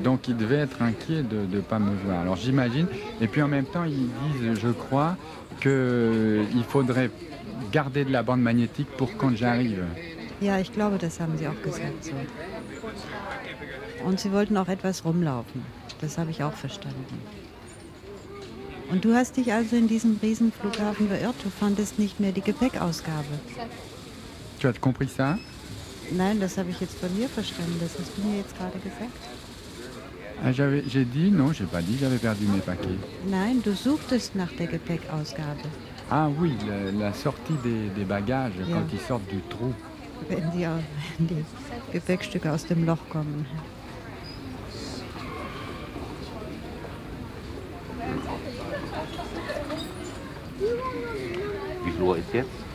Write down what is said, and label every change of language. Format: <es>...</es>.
<fr>Donc, ils devaient être inquiets de ne pas me voir. Alors, j'imagine. Et puis, en même temps, ils disent, je crois, qu'il faudrait garder de la bande magnétique pour quand j'arrive.</fr> <de>Ja, ich glaube, das haben sie auch gesagt. So. Und sie wollten auch etwas rumlaufen. Das habe ich auch verstanden. Und du hast dich also in diesem riesen Flughafen verirrt. Du fandest nicht mehr die Gepäckausgabe.</de> <fr>Tu as compris ça?</fr> <de>Nein, das habe ich jetzt von mir verstanden. Das hast du mir jetzt gerade gesagt.</de> <fr>J'avais perdu mes paquets.</fr> <de>Nein, du suchtest nach der Gepäckausgabe.</de> <fr>Ah oui, la sortie des bagages, ja. Quand ils sortent du trou.</fr> <de>Wenn die Gepäckstücke aus dem Loch kommen. Wie viel Uhr ist jetzt?</de>